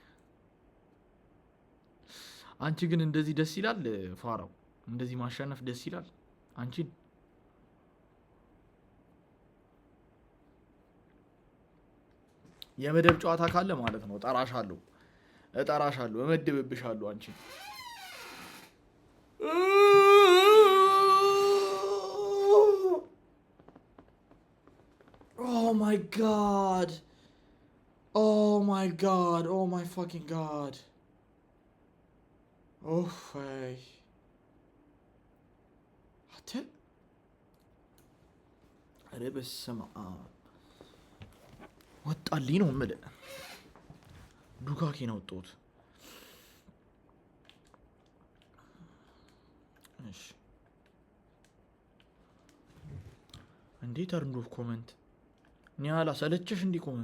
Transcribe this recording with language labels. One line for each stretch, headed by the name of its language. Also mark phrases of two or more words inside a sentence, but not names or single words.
Amharic: አንቺ ግን እንደዚህ ደስ ይላል ፋራው፣ እንደዚህ ማሸነፍ ደስ ይላል አንቺን። የመደብ ጨዋታ ካለ ማለት ነው እጠራሻለሁ፣ እመድብብሻለሁ አንቺን።
English: Oh my god. Oh my god. Oh my fucking god. Oh hey. Hatta.
Arabic: أنا بسمع.
Amharic: ወጣልኝ ነው የምልህ። ዱካኪ ነው ወጣሁት። እሺ እንዴት
English: turned off comment
Amharic: ኒያላ ሰለቸሽ እንዲ